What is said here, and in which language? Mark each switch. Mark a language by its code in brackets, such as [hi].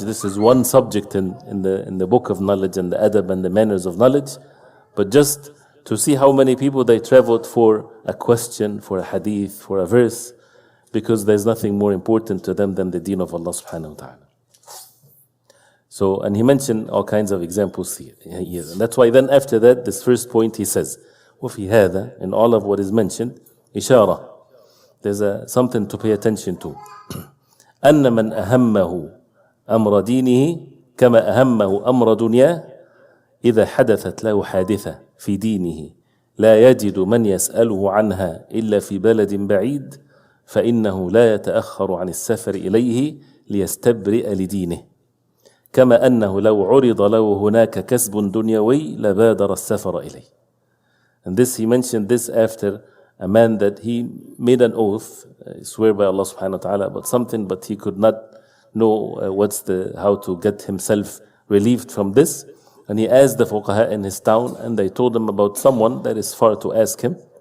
[en] This is one subject in the book of knowledge and the adab and the manners of knowledge, but just to see how many people they traveled for a question, for a hadith, for a verse, because there's nothing more important to them than the deen of Allah subhanahu wa ta'ala. So, and he mentioned all kinds of examples here. And that's why then after that, this first point he says, [ar] وفي هذا, [en] in all of what is mentioned, [ar] إشارة, [en] there's something to pay attention to. [ar] أن من أهمه أمر دينه كما أهمه أمر دنياه إذا حدثت له حادثة في دينه لا يجد من يسأله عنها إلا في بلد بعيد فإنه لا يتأخر عن السفر إليه ليستبرئ لدينه كما أنه لو عرض له هناك كسب دنيوي لبادر السفر إليه. [en] And this, he mentioned this after a man that he made an oath, swear by Allah subhanahu wa ta'ala about something, but he could not know how to get himself relieved from this. And he asked the fuqaha in his town, and they told him about someone that is far to ask him.